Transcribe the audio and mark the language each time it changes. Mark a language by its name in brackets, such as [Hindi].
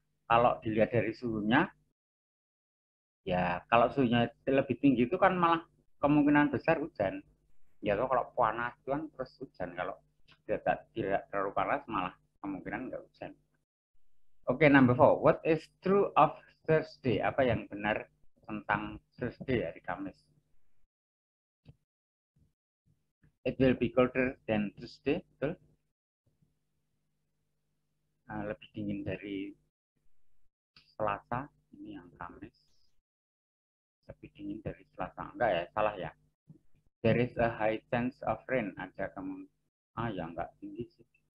[Indonesian] Kalau dilihat dari suhunya, ya kalau suhunya lebih tinggi itu kan malah kemungkinan besar hujan. Ya kalau panas itu kan terus hujan. Kalau tidak terlalu panas malah kemungkinan nggak hujan. [English] Oke, number 4. What is true of Thursday? [Indonesian] Apa yang benar tentang Thursday, hari Kamis? [English] It will be colder than Tuesday, [Indonesian] betul? Lebih dingin dari Selasa, ini yang Kamis. Lebih dingin dari Selasa, enggak ya, salah ya. [English] There is a high chance of rain, [Indonesian] ada kamu. Ya enggak tinggi sih.